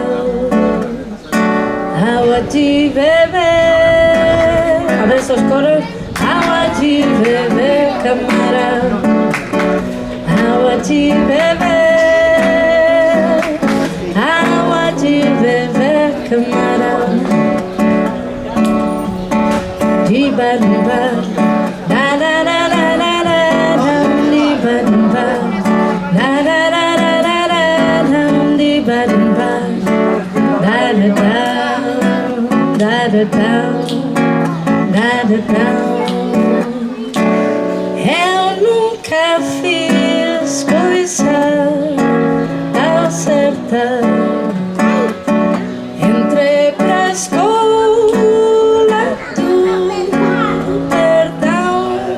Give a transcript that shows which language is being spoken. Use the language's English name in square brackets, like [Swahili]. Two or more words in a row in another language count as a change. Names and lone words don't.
[Portuguese] Água de beber, [Spanish] a ver esos coros. [Portuguese] Água de beber, camarão. Água de beber, água de beber, camarão. De barumba, da da da da da da, de barumba. Da da da da da da, dum di ba dum ba. Da da da, da da da, da da da. Eu nunca fiz coisa tão certa. Entrei pra escola do perdão.